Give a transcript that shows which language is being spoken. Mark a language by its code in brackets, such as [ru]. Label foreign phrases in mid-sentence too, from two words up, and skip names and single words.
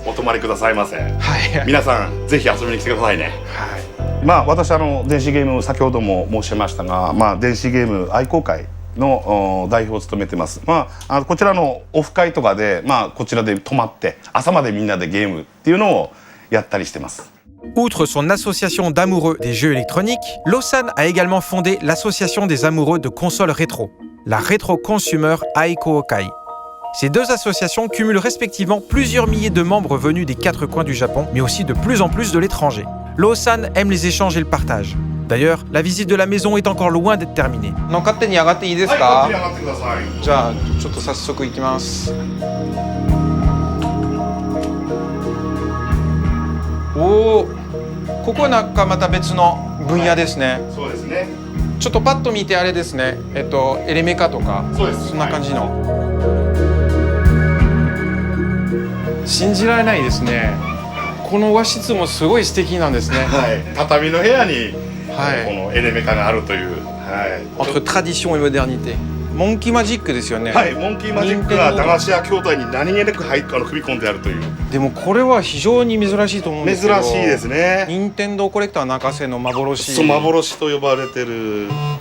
[ja] お泊まりくださいませ。はい。皆さんぜひ遊びに来てくださいね。はい。私電子ゲーム先ほども申しましたが、電子ゲーム愛好会の代表を務めてます。こちらのオフ会とかで、こちらで泊まって朝までみんなでゲームっていうのをやったりしてます。 [fr] Outre son association d'amoureux des jeux électroniques, Lawson a également fondé l'association des amoureux de consoles rétro, la Retro Consumer Aiko-Okai. Ces deux associations cumulent respectivement plusieurs milliers de membres venus des quatre coins du Japon, mais aussi de plus en plus de l'étranger. Lawson aime les échanges et le partage. D'ailleurs, la visite de la maison est encore loin d'être terminée. [ja] 勝手に上がっていいですか？はい、上がってください。じゃあちょっと早速行きます。おお、ここはなんかまた別の分野ですね。そうですね。ちょっとパッと見てあれですね。エレメカとか、そうです。そんな感じの。信じられないですね。この和室もすごい素敵なんですね。はい。畳の部屋に、このエレメカがあるという。はい。 [fr] Entre tradition et modernité。 [ja] モンキーマジックですよね。はい。モンキーマジックが駄菓子屋兄弟に何気なく組み込んであるという。でもこれは非常に珍しいと思うんですけど。珍しいですね。任天堂コレクター泣かせの幻。そう、幻と呼ばれてる。